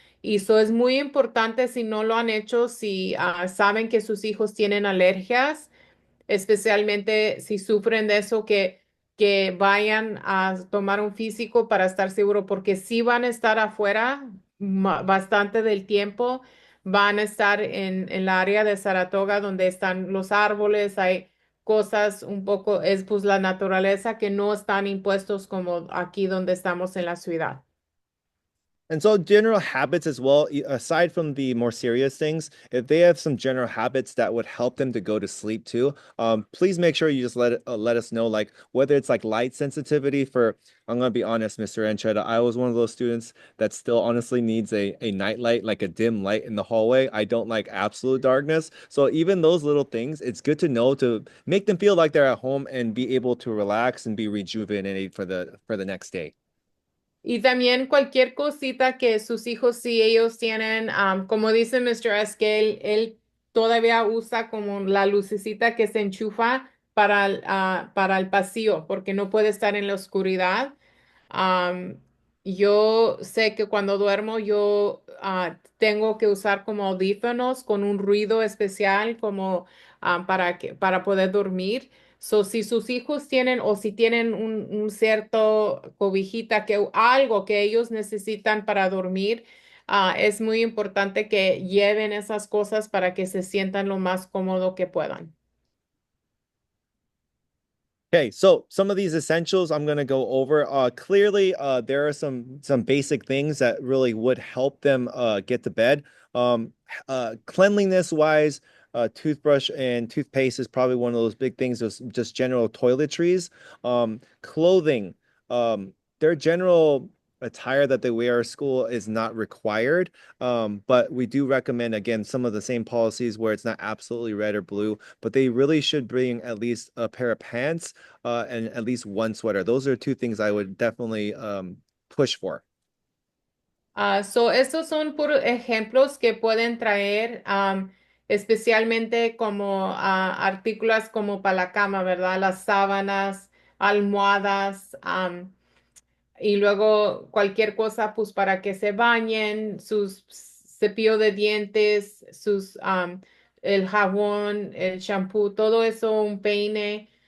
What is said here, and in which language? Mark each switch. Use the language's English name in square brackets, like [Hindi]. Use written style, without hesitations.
[Spanish] Y eso es muy importante si no lo han hecho, si saben que sus hijos tienen alergias, especialmente si sufren de eso, que vayan a tomar un físico para estar seguro, porque si van a estar afuera bastante del tiempo, van a estar en la área de Saratoga donde están los árboles, hay cosas un poco, es pues la naturaleza que no están impuestos como aquí donde estamos en la ciudad. [English] And so general habits as well, aside from the more serious things, if they have some general habits that would help them to go to sleep too, please make sure you just let us know, like whether it's like light sensitivity for, I'm gonna be honest, Mr. Encheta, I was one of those students that still honestly needs a night light, like a dim light in the hallway. I don't like absolute darkness. So even those little things, it's good to know to make them feel like they're at home and be able to relax and be rejuvenated for the next day. [Spanish] Y también cualquier cosita que sus hijos, si ellos tienen, como dice Mr. S, que él todavía usa como la lucecita que se enchufa para el pasillo, porque no puede estar en la oscuridad. Am, yo sé que cuando duermo yo tengo que usar como audífonos con un ruido especial como para poder dormir. So, si sus hijos tienen o si tienen un cierto cobijita que algo que ellos necesitan para dormir, es muy importante que lleven esas cosas para que se sientan lo más cómodo que puedan. [English] Okay, so some of these essentials I'm going to go over. Clearly, there are some basic things that really would help them get to bed. Cleanliness wise, toothbrush and toothpaste is probably one of those big things. Just general toiletries. Clothing. Their general attire that they wear at school is not required. But we do recommend, again, some of the same policies where it's not absolutely red or blue, but they really should bring at least a pair of pants and at least one sweater. Those are two things I would definitely push for. [Spanish] Estos son puros ejemplos que pueden traer, especialmente como artículos como para la cama, ¿verdad? Las sábanas, almohadas, y luego cualquier cosa, pues para que se bañen, sus cepillo de dientes, el jabón, el shampoo, todo eso, un peine.